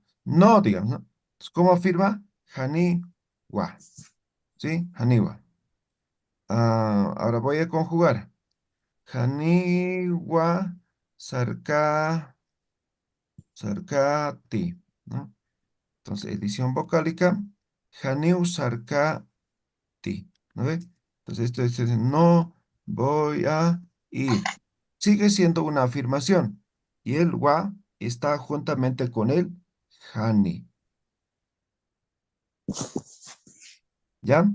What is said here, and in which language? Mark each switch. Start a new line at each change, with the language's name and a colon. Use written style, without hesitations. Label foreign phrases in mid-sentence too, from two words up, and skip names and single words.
Spanish: No, digamos, ¿no? Entonces, ¿cómo afirma?
Aymara: Hani wa,
Spanish: ¿sí? Haniwa. Ahora voy a conjugar.
Aymara: Hani wa sarkati,
Spanish: ¿no? Entonces, edición vocálica.
Aymara: Haniu sarkati.
Spanish: ¿No ve? Entonces esto es, no voy a ir. Sigue siendo una afirmación. Y el wa está juntamente con el hani. ¿Ya?